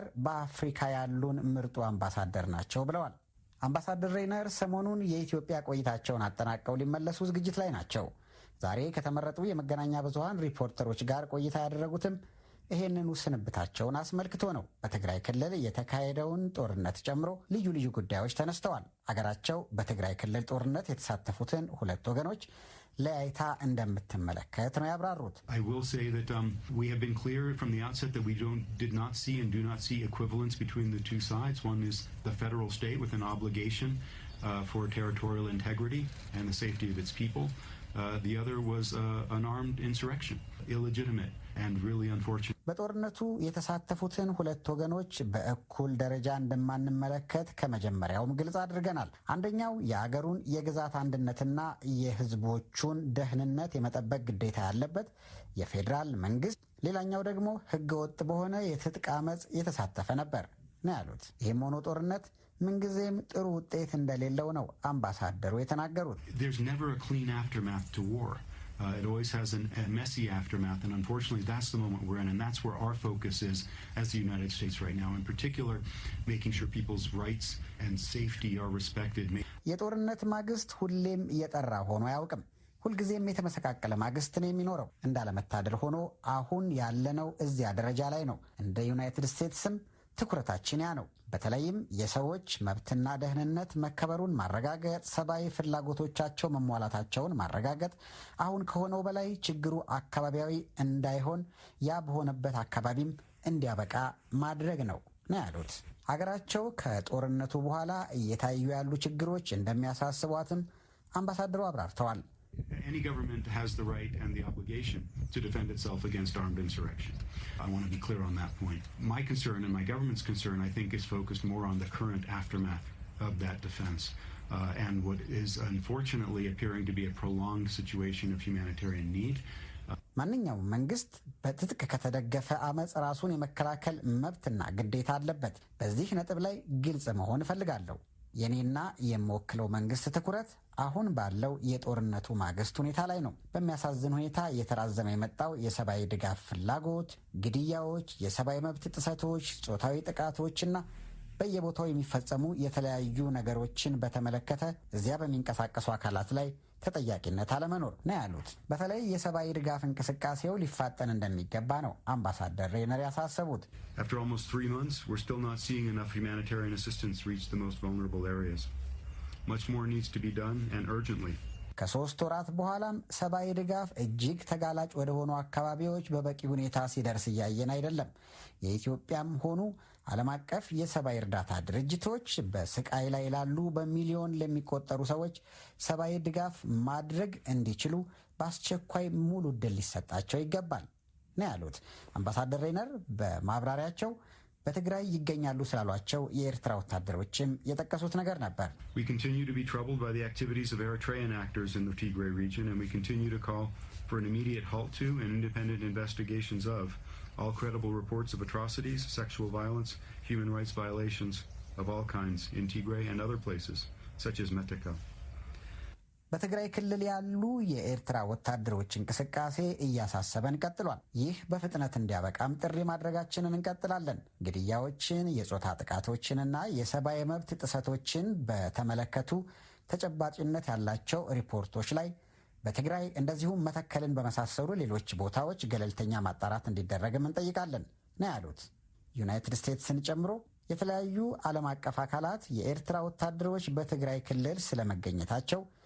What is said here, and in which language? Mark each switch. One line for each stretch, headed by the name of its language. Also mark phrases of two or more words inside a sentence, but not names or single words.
Amharic: በአፍሪካ ያሉን ምርጡ አምባሳደር ናቸው ብለዋል። አምባሳደር ሬይነር ሰሞኑን የኢትዮጵያ ቆይታቸውን አጠናቀው ሊመለሱ ዝግጅት ላይ ናቸው። ዛሬ ከተመረጡ የመገናኛ ብዙሃን ሪፖርተሮች ጋር ቆይታ ያደረጉትም ይህንኑ ስንብታቸውን አስመልክቶ ነው። በትግራይ ክልል የተካሄደውን ጦርነት ጨምሮ ልዩ ልዩ ጉዳዮች ተነስተዋል። አገራቸው በትግራይ ክልል ጦርነት የተሳተፉትን ሁለት ወገኖች ለያይታ እንደምትመለከት ነው ያብራሩት።
English: I will say that we have been clear from the outset that we did not see and do not see equivalence between the two sides. One is the federal state with an obligation for territorial integrity and the safety of its people. The other was an armed insurrection, illegitimate and really unfortunate.
Amharic: በጦርነቱ የተሳተፉትን ሁለት ወገኖች በእኩል ደረጃ እንደማንመለከት ከመጀመሪያውም ግልጽ አድርገናል። አንደኛው የአገሩን የግዛት አንድነትና የሕዝቦቹን ደህንነት የመጠበቅ ግዴታ ያለበት የፌዴራል መንግስት፣ ሌላኛው ደግሞ ህገወጥ በሆነ የትጥቅ አመፅ የተሳተፈ ነበር ነው ያሉት። ይህም ሆኖ ጦርነት ምንጊዜም ጥሩ ውጤት እንደሌለው ነው አምባሳደሩ የተናገሩት።
English: There's never a clean aftermath to war. It always has a messy aftermath, and unfortunately that's the moment we're in, and that's where our focus is as the United States right now, in particular making sure people's rights and safety are respected.
Amharic: የጦርነት ማግስት ሁሌም እየጠራ ሆኖ አያውቅም። ሁልጊዜም የተመሰቃቀለ ማግስት ነው የሚኖረው። እንዳለመታደል ሆኖ አሁን ያለነው እዚያ ደረጃ ላይ ነው። እንደ ዩናይትድ ስቴትስም ትኩረታችን ያ ነው። በተለይም የሰዎች መብትና ደህንነት መከበሩን ማረጋገጥ፣ ሰብአዊ ፍላጎቶቻቸው መሟላታቸውን ማረጋገጥ፣ አሁን ከሆነው በላይ ችግሩ አካባቢያዊ እንዳይሆን ያ በሆነበት አካባቢም እንዲያበቃ ማድረግ ነው ያሉት። ሀገራቸው ከጦርነቱ በኋላ እየታዩ ያሉ ችግሮች እንደሚያሳስቧትም አምባሳደሩ አብራርተዋል።
English: Any government has the right and the obligation to defend itself against armed insurrection. I want to be clear on that point. My concern and my government's concern, I think, is focused more on the current aftermath of that defense and what is unfortunately appearing to be a prolonged situation of humanitarian need.
Amharic: ማንኛውም መንግስት በትጥቅ ከተደገፈ አመፅ ራሱን የመከላከል መብትና ግዴታ አለበት። በዚህ ነጥብ ላይ ግልጽ መሆን እፈልጋለሁ። የኔና የምወክለው መንግስት ትኩረት አሁን ባለው የጦርነቱ ማግስት ሁኔታ ላይ ነው። በሚያሳዝን ሁኔታ እየተራዘመ የመጣው የሰብአዊ ድጋፍ ፍላጎት፣ ግድያዎች፣ የሰብአዊ መብት ጥሰቶች፣ ጾታዊ ጥቃቶችና በየቦታው የሚፈጸሙ የተለያዩ ነገሮችን በተመለከተ እዚያ በሚንቀሳቀሱ አካላት ላይ ተጠያቂነት አለመኖር ነው ያሉት። በተለይ የሰብአዊ ድጋፍ እንቅስቃሴው ሊፋጠን እንደሚገባ ነው አምባሳደር ሬነር ያሳሰቡት።
English: After almost 3 months, we're still not seeing enough humanitarian assistance reach the most vulnerable areas. Much more needs to be done, and urgently.
Amharic: ከ3 ወራት በኋላም ሰብአዊ ድጋፍ እጅግ ተጋላጭ ወደ ሆኑ አካባቢዎች በበቂ ሁኔታ ሲደርስ እያየን አይደለም። የኢትዮጵያም ሆኑ ዓለም አቀፍ የሰብአዊ እርዳታ ድርጅቶች በስቃይ ላይ ላሉ በሚሊዮን ለሚቆጠሩ ሰዎች ሰብአዊ ድጋፍ ማድረግ እንዲችሉ በአስቸኳይ ሙሉ ዕድል ሊሰጣቸው ይገባል ነው ያሉት። አምባሳደር ሬነር በማብራሪያቸው በትግራይ ይገኛሉ ስላሏቸው የኤርትራ ወታደሮችም የጠቀሱት ነገር ነበር።
English: We continue to be troubled by the activities of Eritrean actors in the Tigray region, and we continue to call for an immediate halt to and independent investigations of all credible reports of atrocities, sexual violence, human rights violations of all kinds in Tigray and other places, such as Metika.
Amharic: በትግራይ ክልል ያሉ የኤርትራ ወታደሮች እንቅስቃሴ እያሳሰበን ቀጥሏል። ይህ በፍጥነት እንዲያበቃም ጥሪ ማድረጋችንን እንቀጥላለን። ግድያዎችን፣ የጾታ ጥቃቶችንና የሰብአዊ መብት ጥሰቶችን በተመለከቱ ተጨባጭነት ያላቸው ሪፖርቶች ላይ በትግራይ እንደዚሁም መተከልን በመሳሰሉ ሌሎች ቦታዎች ገለልተኛ ማጣራት እንዲደረግም እንጠይቃለን ነው ያሉት። ዩናይትድ ስቴትስን ጨምሮ የተለያዩ ዓለም አቀፍ አካላት የኤርትራ ወታደሮች በትግራይ ክልል ስለመገኘታቸው